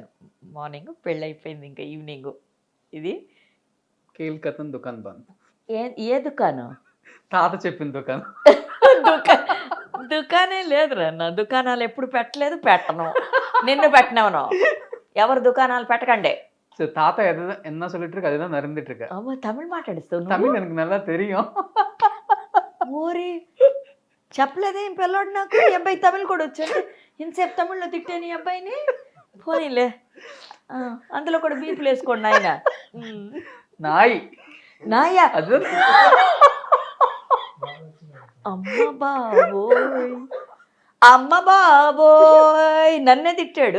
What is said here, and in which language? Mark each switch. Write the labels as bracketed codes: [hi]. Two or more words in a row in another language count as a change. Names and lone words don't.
[te] మార్నింగ్ పెళ్ళి అయిపోయింది, ఇంకా ఈవినింగ్. ఇది కేల్కతన్ దుకాన్ బంద్. ఏ దుకాణం? తాత చెప్పిన దుకాణం. దుకాణే లేదురా నా, దుకాణాలు ఎప్పుడు పెట్టలేదు, పెట్టను. నిన్ను పెట్టినవను, ఎవరు దుకాణాలు పెట్టకండి. [ta] తాత என்ன சொல்லிட்டு இருக்கு அதுதான் நடந்துட்டு இருக்கு. ஆமா, தமிழ் [te] మాట్లాడిస్తావు. [ta] தமிழ் எனக்கு நல்லா தெரியும். [te] ఓరి చెప్పలేదే ఈ పిల్లోడు నాకు. ఈ అబ్బాయి తమిళ్ కూడా వచ్చాడు, ఇంతసేపు తమిళ్లో తిట్టాను ఈ అబ్బాయిని. పోనీలే అందులో కూడా బీపులు వేసుకోండి ఆయన. నాయి నాయా అదే అమ్మ బాబోయ్, అమ్మ బాబోయ్ నన్నే తిట్టాడు.